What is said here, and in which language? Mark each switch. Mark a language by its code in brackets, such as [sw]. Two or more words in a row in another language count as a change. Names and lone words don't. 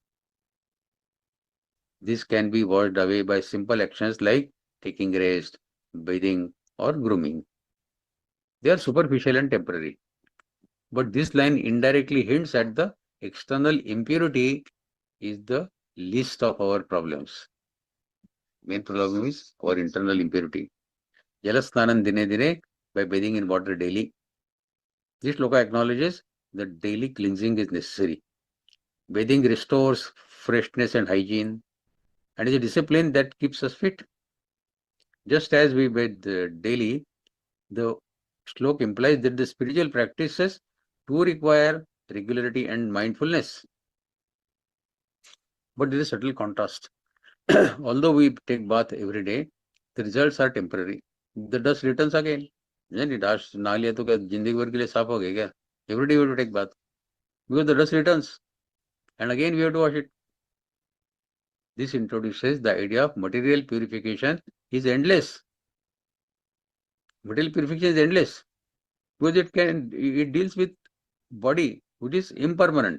[en] This can be washed away by simple actions like taking rest, bathing, or grooming. They are superficial and temporary. But this line indirectly hints at the external impurity is the least of our problems. Main problem is our internal impurity. [sa] जलस्नानं दिने दिने, [en] by bathing in water daily. This shloka acknowledges that daily cleansing is necessary. Bathing restores freshness and hygiene, and is a discipline that keeps us fit. Just as we bathe daily, the slok implies that the spiritual practices do require regularity and mindfulness. But there is a subtle contrast. Although we take bath every day, the results are temporary. The dust returns again. Isn't it? [hi] Dust ना लिया तो क्या जिंदगी भर के लिए साफ हो गया क्या? [en] Every day we have to take bath because the dust returns, and again we have to wash it. This introduces the idea of material purification is endless. Material purification is endless because it deals with body which is impermanent.